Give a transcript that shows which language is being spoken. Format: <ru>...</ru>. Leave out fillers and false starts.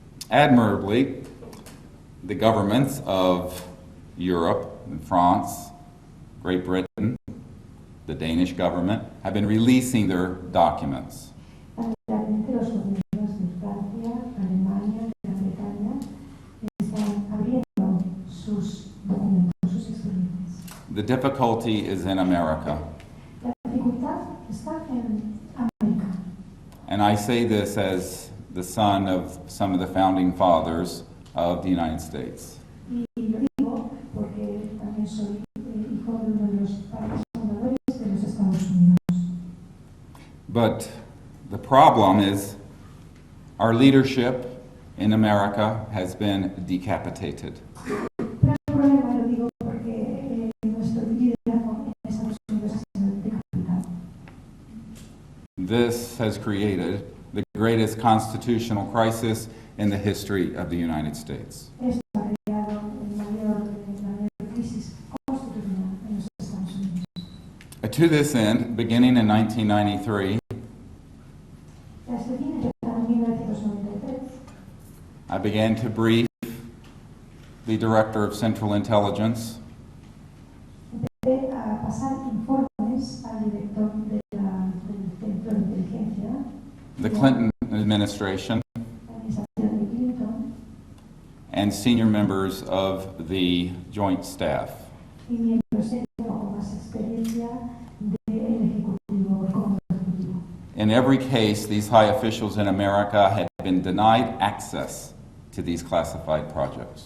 <en>Admirably, the governments of Europe and France, Great Britain, the Danish government, have been releasing their documents.</en> <es>Realmente los gobiernos de Francia, Alemania, Gran Bretaña están abriendo sus documentos, sus expedientes.</es> <en>The difficulty is in America.</en> <es>La dificultad está en América.</es> <en>And I say this as the son of some of the founding fathers of the United States.</en> <es>Y lo digo porque también soy hijo de uno de los padres fundadores de los Estados Unidos.</es> <en>But the problem is our leadership in America has been decapitated.</en> <es>Pero el problema lo digo porque nuestro liderazgo en Estados Unidos ha sido decapitado.</es> <en>This has created the greatest constitutional crisis in the history of the United States.</en> <es>Esto ha creado la mayor crisis constitucional en los Estados Unidos.</es> <en>To this end, beginning in 1993,</en> <es>Desde fines de 1993,</es> <en>I began to brief the Director of Central Intelligence</en> <es>empecé a pasar informes al director del Centro de Inteligencia,</es> <en>the Clinton administration,</en> <es>la administración de Clinton,</es> <en>and senior members of the Joint Staff.</en> <es>y miembros con más experiencia del Ejecutivo, del Comando Ejecutivo.</es> <en>In every case, these high officials in America had been denied access to these classified projects.</en>